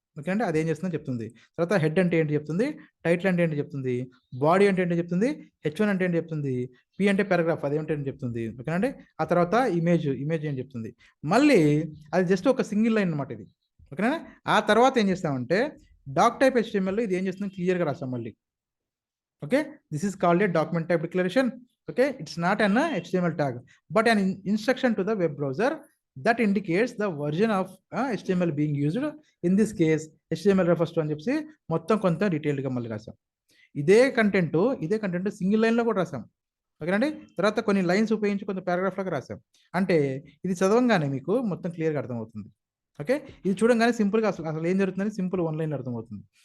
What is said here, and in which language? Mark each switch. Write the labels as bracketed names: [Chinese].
[Telugu] Okay అండి, అదేం చేస్తుందని చెప్తుంది. తర్వాత హెడ్ అంటే ఏంటి చెప్తుంది, టైటిల్ అంటే ఏంటి చెప్తుంది, బాడీ అంటే ఏంటి చెప్తుంది, H1 అంటే ఏంటి చెప్తుంది, P అంటే పారాగ్రాఫ్ అదేంటి చెప్తుంది. ఓకేనండి, ఆ తర్వాత ఇమేజ్ ఏం చెప్తుంది. మళ్ళీ అది జస్ట్ ఒక సింగిల్ లైన్ అనమాట ఇది. ఓకేనా, ఆ తర్వాత ఏం చేస్తామంటే డాక్ టైప్ HTML ఇది ఏం చేస్తుంది క్లియర్గా రాస్తాం మళ్ళీ. [English] Okay, this is called a document type declaration. Okay, it's not an HTML tag but an instruction to the web browser that indicates the version of HTML being used. In this case HTML refers to [Telugu] అని చెప్పి మొత్తం కొంత డీటెయిల్డ్గా మళ్ళీ రాసాం. ఇదే content single లైన్లో కూడా రాసాం. ఓకేనండి, తర్వాత కొన్ని లైన్స్ ఉపయోగించి కొంత పారాగ్రాఫ్ లాగా రాసాం. అంటే ఇది చదవంగానే మీకు మొత్తం క్లియర్గా అర్థమవుతుంది. ఓకే, ఇది చూడంగానే సింపుల్గా అసలు ఏం జరుగుతుందని సింపుల్ వన్ లైన్ అర్థమవుతుంది.